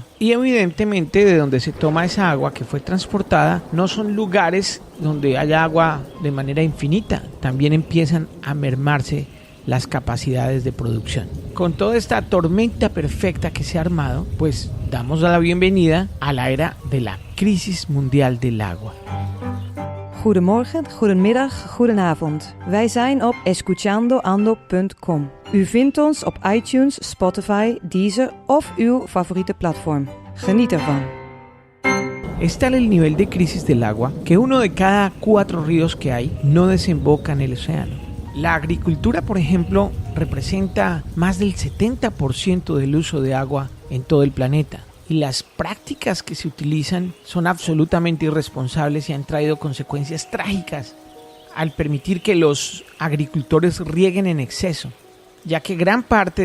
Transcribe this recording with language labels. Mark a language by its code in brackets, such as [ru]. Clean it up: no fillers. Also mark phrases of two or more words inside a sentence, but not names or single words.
[es] Y evidentemente de donde se toma esa agua que fue transportada no son lugares donde haya agua de manera infinita. También empiezan a mermarse las capacidades de producción. Con toda esta tormenta perfecta que se ha armado, pues damos la bienvenida a la era de la crisis mundial del agua. [nl] Goedemorgen, goedemiddag, goedenavond. Wij zijn op escuchandoando.com. U vindt ons op iTunes, Spotify, Deezer of uw favoriete platform. Geniet ervan. [es] Es tal el nivel de crisis del agua que 1 de cada 4 ríos que hay no desemboca en el océano. La agricultura, por ejemplo, representa más del 70% del uso de agua en todo el planeta. Y las prácticas que se utilizan son absolutamente irresponsables y han traído consecuencias trágicas al permitir que los agricultores rieguen en exceso, ya que gran parte